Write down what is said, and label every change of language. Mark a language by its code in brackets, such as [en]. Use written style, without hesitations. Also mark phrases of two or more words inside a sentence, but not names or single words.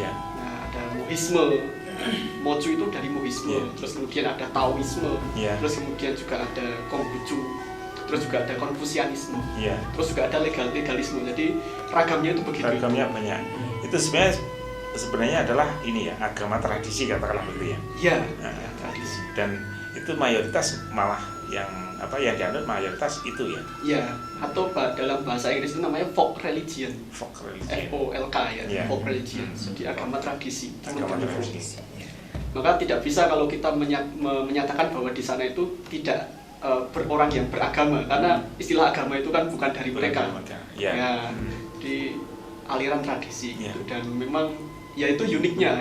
[id] Nah, ada Mohisme, Moju itu dari Mohisme, terus kemudian ada Taoisme, terus kemudian juga ada Konghucu, terus juga ada Konfusianisme, terus juga ada legalisme. Jadi ragamnya itu begitu. Ragamnya banyak. Itu sebenarnya adalah ini ya, agama tradisi katakanlah begitu ya. Iya, tradisi. Dan itu mayoritas malah yang dianut mayoritas itu ya. Iya, atau dalam bahasa Inggris itu namanya [en] folk religion. Folk religion. FOLK ya, folk religion. [id] Jadi agama tradisi. Agama tradisi. Maka tidak bisa kalau kita menyatakan bahwa di sana itu tidak orang yang beragama, karena istilah agama itu kan bukan dari mereka. Ya, di aliran tradisi gitu. Dan memang ya itu uniknya.